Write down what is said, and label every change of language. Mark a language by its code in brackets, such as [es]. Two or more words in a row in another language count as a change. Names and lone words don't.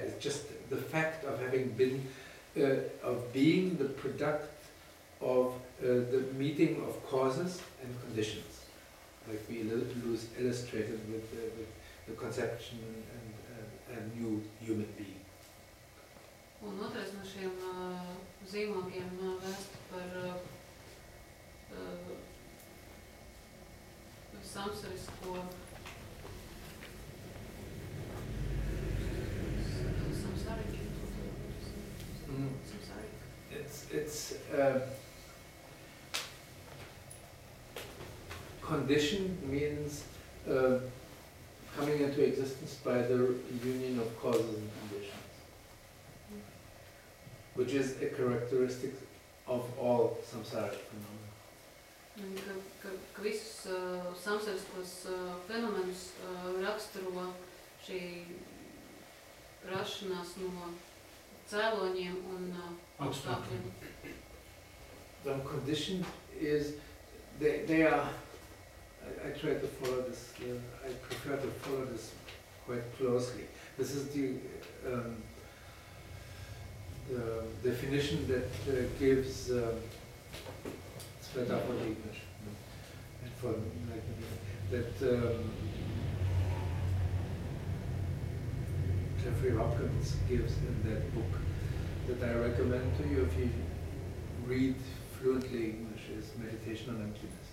[en] It's just the fact of having been, of being the product of the meeting of causes and conditions, like we illustrated with the conception and a new human being. [lv] Un otrais no šiem zīmogiem vēst par samsarisko [en] It's condition means coming into existence by the union of causes and conditions, which is a characteristic of all samsaric phenomena. [lv] Ka visus samsariskos fenomenus raksturo šī rašanās no cēloņiem un apstākļiem. [en] The condition is, they are, I try to follow this, I prefer to follow this quite closely. This is the definition that gives, it's better for English, and for that Jeffrey Hopkins gives in that book that I recommend to you if you read fluently English, is Meditation on Emptiness.